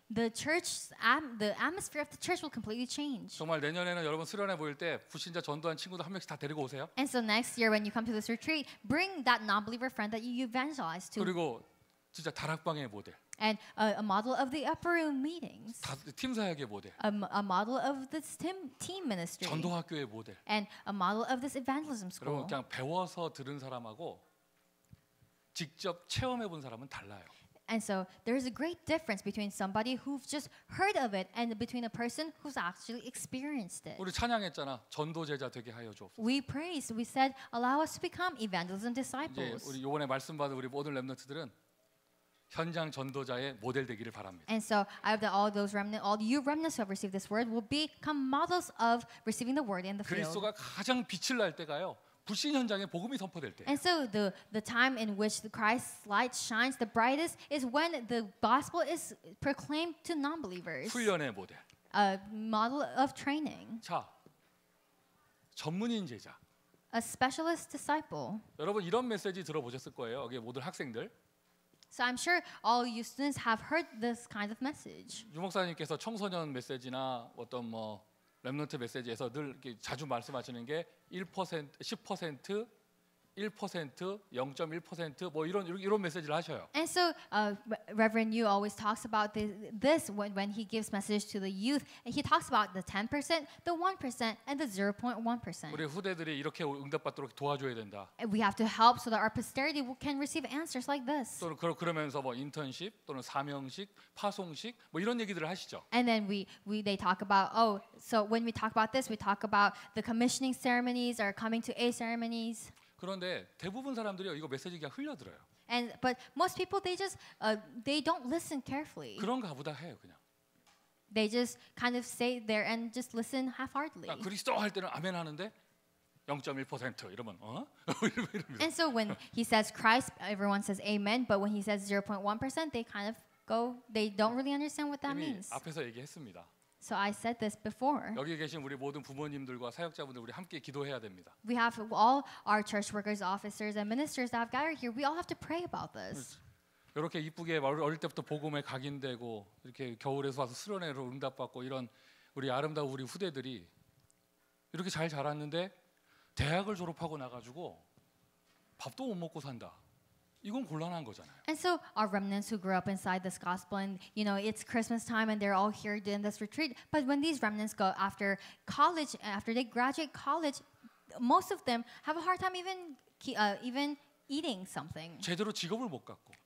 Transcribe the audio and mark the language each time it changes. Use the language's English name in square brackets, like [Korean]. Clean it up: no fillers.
[English] The atmosphere of the church will completely change. [Korean] 정말 내년에는 여러분 수련회 보일 때 불신자 전도한 친구들 한 명씩 다 데리고 오세요. [English] And so next year when you come to this retreat, bring that non-believer friend that you evangelize to. [Korean] 그리고 진짜 다락방의 모델, [English] And a model of the upper room meetings. [Korean] 팀 사역의 모델, [English] A model of this team ministry. [Korean] 전도학교의 모델. [English] And a model of this evangelism [Korean] 여러분 그냥 배워서 들은 사람하고 직접 체험해 본 사람은 달라요. [English] And so there's a great difference between somebody who's just heard of it and between a person who's actually experienced it. [Korean] 우리 찬양했잖아. 전도 제자 되게 하여 주옵소서. [English] We said, allow us to become evangelism [Korean] 이제 [English] disciples. [Korean] 우리 이번에 말씀 받은 우리 모든 렘넌트들은 현장 전도자의 모델 되기를 바랍니다. [English] And so I hope that all you remnants who have received this word will become models of receiving the word in the field. [Korean] 그리스도가 가장 빛을 날 때가요. 불신 현장에 복음이 선포될 때. [English] And so the time in which the Christ's light shines the brightest is when the gospel is proclaimed to non-believers. [Korean] 훈련의 모델. [English] A model of training. [Korean] 자, 전문인 제자. [English] A specialist disciple. [Korean] 여러분 이런 메시지 들어보셨을 거예요. 여기 모든 학생들. [English] So I'm sure all you students have heard this kind of message. [Korean] 유 목사님께서 청소년 메시지나 어떤 뭐 렘넌트 메시지에서 늘 이렇게 자주 말씀하시는 게 1%, 10%, 1%, 0.1% 뭐 이런 메시지를 하셔요. [English] And so Reverend Yu always talks about this when he gives message to the youth. And he talks about the 10%, the 1%, and the 0.1%. [Korean] 우리 후대들이 이렇게 응답받도록 도와줘야 된다. [English] And we have to help so that our posterity can receive answers like this. [Korean] 또 그러면서 뭐 인턴십 또는 사명식, 파송식 뭐 이런 얘기들을 하시죠. [English] And then they talk about so when we talk about this, we talk about the commissioning ceremonies or coming to A ceremonies. [Korean] 그런데 대부분 사람들이 이거 메시지 그냥 흘려들어요. [English] And but most people they just they don't listen carefully. [Korean] 그런가 보다 해요, 그냥. [English] They just kind of stay there and just listen half-heartedly. [Korean] 그러니까 그리스도 할 때는 아멘 하는데 0.1% 이러면 이러면 [English] And so when he says Christ, everyone says amen, but when he says 0.1%, they kind of go, they don't really understand what that [Korean] 이미 [English] means. [Korean] 앞에서 얘기했습니다. [English] So I said this before. [Korean] 여기 계신 우리 모든 부모님들과 사역자분들 우리 함께 기도해야 됩니다. [English] We have all our church workers, officers, and ministers that have gathered here. We all have to pray about this. [Korean] 이렇게 이쁘게 어릴 때부터 복음에 각인되고 이렇게 겨울에서 와서 수련회로 응답받고 이런 우리 아름다운 우리 후대들이 이렇게 잘 자랐는데 대학을 졸업하고 나가지고 밥도 못 먹고 산다. 이건 곤란한 거잖아요. [English] And so our remnants who grew up inside this gospel, and it's Christmas time, and they're all here doing this retreat. But when these remnants go after college, after they graduate college, most of them have a hard time even eating something, [Korean] 제대로 직업을 못 갖고